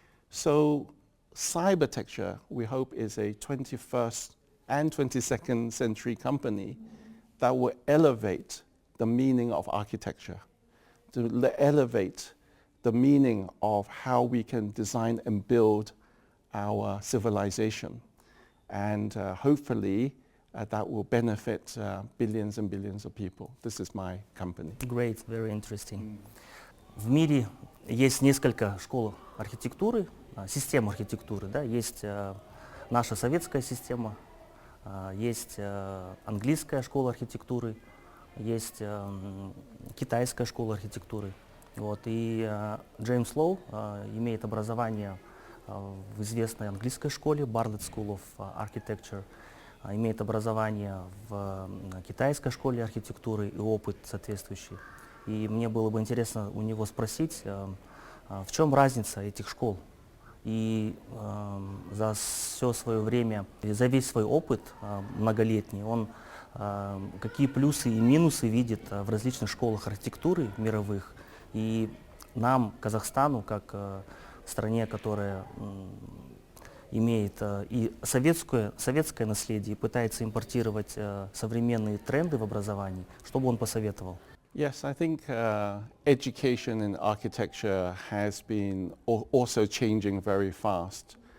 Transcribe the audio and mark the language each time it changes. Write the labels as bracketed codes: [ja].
[en] So Cybertecture, we hope, is a 21st and 22nd century company that will elevate the meaning of architecture, to elevate the meaning of how we can design and build our civilization. And hopefully that will benefit billions and billions of people. This is my company. Great, very interesting. [ru] В мире есть несколько школ архитектуры, систем архитектуры, да, есть наша советская система, есть английская школа архитектуры, есть китайская школа архитектуры. Вот, и Джеймс Лоу имеет образование в известной английской школе, Bartlett School of Architecture, имеет образование в китайской школе архитектуры и опыт соответствующий. И мне было бы интересно у него спросить, в чем разница этих школ. И за все свое время, за весь свой опыт многолетний, он какие плюсы и минусы видит в различных школах архитектуры мировых. И нам, Казахстану, как стране, которая имеет и советское наследие, и пытается импортировать современные тренды в образовании, что бы он посоветовал? [en] Yes, I think education in architecture has been also changing very fast.